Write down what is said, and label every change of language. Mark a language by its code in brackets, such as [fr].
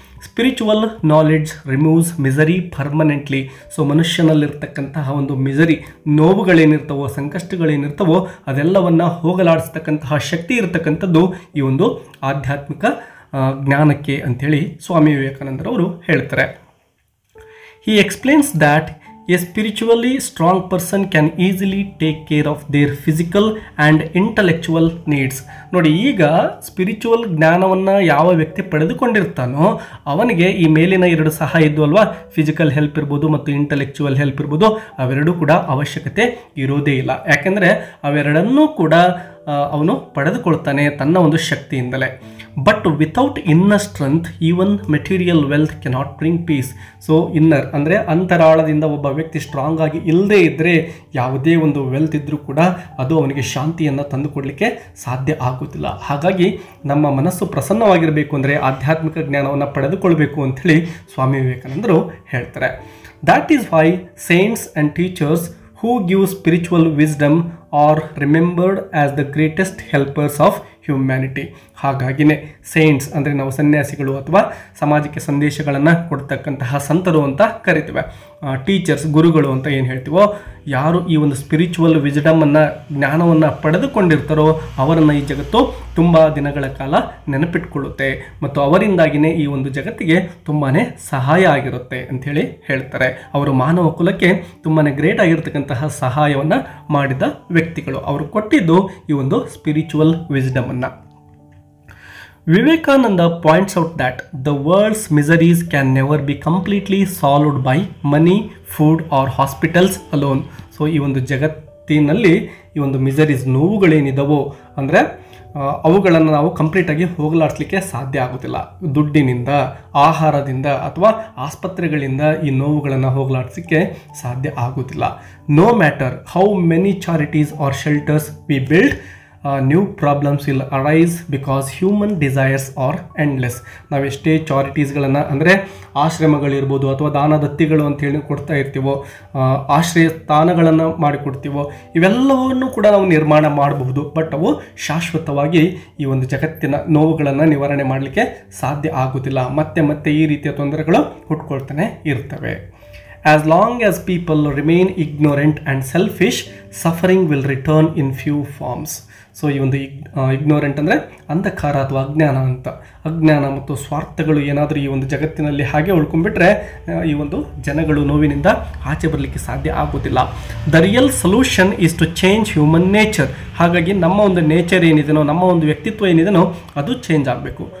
[en] Spiritual knowledge removes misery permanently. [kn] So ಮನುಷ್ಯನಲ್ಲಿರ್ತಕ್ಕಂತಹ ಒಂದು misery, ನೋವುಗಳೇನಿರ್ತವೋ, ಸಂಕಷ್ಟಗಳೇನಿರ್ತವೋ ಅದೆಲ್ಲವನ್ನು ಹೋಗಲಾಡಿಸ್ತಕ್ಕಂತಹ ಶಕ್ತಿ ಇರತಕ್ಕಂಥದ್ದು ಈ ಒಂದು ಆಧ್ಯಾತ್ಮಿಕ ಜ್ಞಾನಕ್ಕೆ ಅಂಥೇಳಿ ಸ್ವಾಮಿ ವಿವೇಕಾನಂದರವರು ಹೇಳ್ತಾರೆ. [en] He explains that a spiritually strong person can easily take care of their physical and intellectual needs. [kn] ನೋಡಿ, ಈಗ ಸ್ಪಿರಿಚುವಲ್ ಜ್ಞಾನವನ್ನು ಯಾವ ವ್ಯಕ್ತಿ ಪಡೆದುಕೊಂಡಿರ್ತಾನೋ ಅವನಿಗೆ ಈ ಮೇಲಿನ ಎರಡು ಸಹಾಯ ಇದ್ದು ಅಲ್ವಾ, ಫಿಸಿಕಲ್ ಹೆಲ್ಪ್ ಇರ್ಬೋದು ಮತ್ತು ಇಂಟೆಲೆಕ್ಚುವಲ್ ಹೆಲ್ಪ್ ಇರ್ಬೋದು, ಅವೆರಡೂ ಕೂಡ ಅವಶ್ಯಕತೆ ಇರೋದೇ ಇಲ್ಲ. ಯಾಕೆಂದರೆ ಅವೆರಡನ್ನೂ ಕೂಡ ಅವನು ಪಡೆದುಕೊಳ್ತಾನೆ ತನ್ನ ಒಂದು ಶಕ್ತಿಯಿಂದಲೇ. [en] But without inner strength even material wealth cannot bring peace. [kn] So inner ಅಂದರೆ ಅಂತರಾಳದಿಂದ ಒಬ್ಬ ವ್ಯಕ್ತಿ ಸ್ಟ್ರಾಂಗ್ ಆಗಿ ಇಲ್ಲದೇ ಇದ್ದರೆ ಯಾವುದೇ ಒಂದು ವೆಲ್ತ್ ಇದ್ದರೂ ಕೂಡ ಅದು ಅವನಿಗೆ ಶಾಂತಿಯನ್ನು ತಂದುಕೊಡಲಿಕ್ಕೆ ಸಾಧ್ಯ ಆಗುತ್ತಿಲ್ಲ. ಹಾಗಾಗಿ ನಮ್ಮ ಮನಸ್ಸು ಪ್ರಸನ್ನವಾಗಿರಬೇಕು ಅಂದರೆ ಆಧ್ಯಾತ್ಮಿಕ ಜ್ಞಾನವನ್ನು ಪಡೆದುಕೊಳ್ಬೇಕು ಅಂಥೇಳಿ ಸ್ವಾಮಿ ವಿವೇಕಾನಂದರು ಹೇಳ್ತಾರೆ. [en] That is why saints and teachers who give spiritual wisdom are remembered as the greatest helpers of humanity. [kn] ಹಾಗಾಗಿನೇ ಸೇಂಟ್ಸ್ ಅಂದರೆ ನಾವು ಸನ್ಯಾಸಿಗಳು ಅಥವಾ ಸಮಾಜಕ್ಕೆ ಸಂದೇಶಗಳನ್ನು ಕೊಡ್ತಕ್ಕಂತಹ ಸಂತರು ಅಂತ ಕರಿತೀವಿ. ಟೀಚರ್ಸ್, ಗುರುಗಳು ಅಂತ ಏನು ಹೇಳ್ತೀವೋ, ಯಾರು ಈ ಒಂದು ಸ್ಪಿರಿಚುವಲ್ ವಿಸ್ಡಮನ್ನು, ಜ್ಞಾನವನ್ನು ಪಡೆದುಕೊಂಡಿರ್ತಾರೋ ಅವರನ್ನು ಈ ಜಗತ್ತು ತುಂಬ ದಿನಗಳ ಕಾಲ ನೆನಪಿಟ್ಕೊಳ್ಳುತ್ತೆ ಮತ್ತು ಅವರಿಂದಾಗಿಯೇ ಈ ಒಂದು ಜಗತ್ತಿಗೆ ತುಂಬಾ ಸಹಾಯ ಆಗಿರುತ್ತೆ ಅಂಥೇಳಿ ಹೇಳ್ತಾರೆ. ಅವರು ಮಾನವ ಕುಲಕ್ಕೆ ತುಂಬಾ ಗ್ರೇಟ್ ಆಗಿರ್ತಕ್ಕಂತಹ ಸಹಾಯವನ್ನು ಮಾಡಿದ ವ್ಯಕ್ತಿಗಳು. ಅವರು ಕೊಟ್ಟಿದ್ದು ಈ ಒಂದು spiritual ವಿಸ್ಡಮನ್ನು. [en] Vivekananda points out that the world's miseries can never be completely solved by money, food or hospitals alone. [kn] So ಈ ಒಂದು ಜಗತ್ತಿನಲ್ಲಿ ಈ ಒಂದು ಮಿಸರೀಸ್, ನೋವುಗಳೇನಿದಾವೋ ಅಂದರೆ ಅವುಗಳನ್ನು ನಾವು ಕಂಪ್ಲೀಟಾಗಿ ಹೋಗಲಾಡಿಸ್ಲಿಕ್ಕೆ ಸಾಧ್ಯ ಆಗೋದಿಲ್ಲ. ದುಡ್ಡಿನಿಂದ, ಆಹಾರದಿಂದ ಅಥವಾ ಆಸ್ಪತ್ರೆಗಳಿಂದ ಈ ನೋವುಗಳನ್ನು ಹೋಗಲಾಡಿಸಲಿಕ್ಕೆ ಸಾಧ್ಯ ಆಗೋದಿಲ್ಲ. [en] No matter how many charities or shelters we build, new problems will arise because human desires are endless. [kn] ನಾವೆಷ್ಟೇ ಚಾರಿಟೀಸ್ಗಳನ್ನು ಅಂದರೆ ಆಶ್ರಮಗಳಿರ್ಬೋದು ಅಥವಾ ದಾನದತ್ತಿಗಳು ಅಂತೇಳಿ ಕೊಡ್ತಾ ಇರ್ತೀವೋ, ಆಶ್ರಯ ಸ್ಥಾನಗಳನ್ನು ಮಾಡಿಕೊಡ್ತೀವೋ, ಇವೆಲ್ಲವನ್ನು ಕೂಡ ನಾವು ನಿರ್ಮಾಣ ಮಾಡಬಹುದು. ಬಟ್ ಅವು ಶಾಶ್ವತವಾಗಿ ಈ ಒಂದು ಜಗತ್ತಿನ ನೋವುಗಳನ್ನು ನಿವಾರಣೆ ಮಾಡಲಿಕ್ಕೆ ಸಾಧ್ಯ ಆಗೋದಿಲ್ಲ. ಮತ್ತೆ ಮತ್ತೆ ಈ ರೀತಿಯ ತೊಂದರೆಗಳು ಹುಟ್ಕೊಳ್ತಾನೆ ಇರ್ತವೆ. [en] As long as people remain ignorant and selfish, suffering will return in few forms. [kn] So ಈ ಒಂದು ಇಗ್ನೋರೆಂಟ್ ಅಂದರೆ ಅಂಧಕಾರ ಅಥವಾ ಅಜ್ಞಾನ ಅಂತ. ಅಜ್ಞಾನ ಮತ್ತು ಸ್ವಾರ್ಥಗಳು ಏನಾದರೂ ಈ ಒಂದು ಜಗತ್ತಿನಲ್ಲಿ ಹಾಗೆ ಉಳ್ಕೊಂಡ್ಬಿಟ್ರೆ ಈ ಒಂದು ಜನಗಳು ನೋವಿನಿಂದ ಆಚೆ ಬರಲಿಕ್ಕೆ ಸಾಧ್ಯ ಆಗೋದಿಲ್ಲ. [en] The real solution is to change human nature. [kn] ಹಾಗಾಗಿ ನಮ್ಮ ಒಂದು ನೇಚರ್ ಏನಿದೆನೋ, ನಮ್ಮ ಒಂದು ವ್ಯಕ್ತಿತ್ವ ಏನಿದೆನೋ ಅದು ಚೇಂಜ್ ಆಗಬೇಕು.